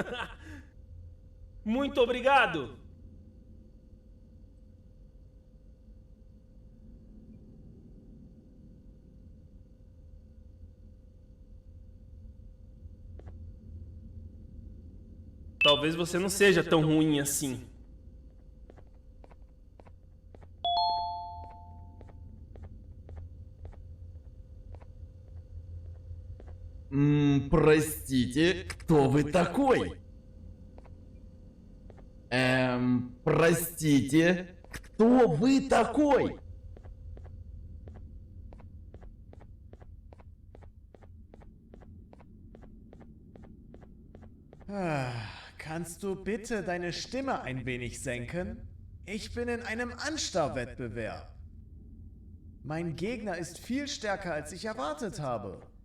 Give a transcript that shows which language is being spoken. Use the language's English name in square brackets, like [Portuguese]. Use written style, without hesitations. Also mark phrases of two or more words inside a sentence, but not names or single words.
[Portuguese] Muito obrigado! Talvez você não seja tão ruim assim. [Russian] Простите, кто вы такой? Простите, кто вы такой? [German] Kannst du bitte deine Stimme ein wenig senken? Ich bin in einem Anstarrwettbewerb. Mein Gegner ist viel stärker, als ich erwartet habe.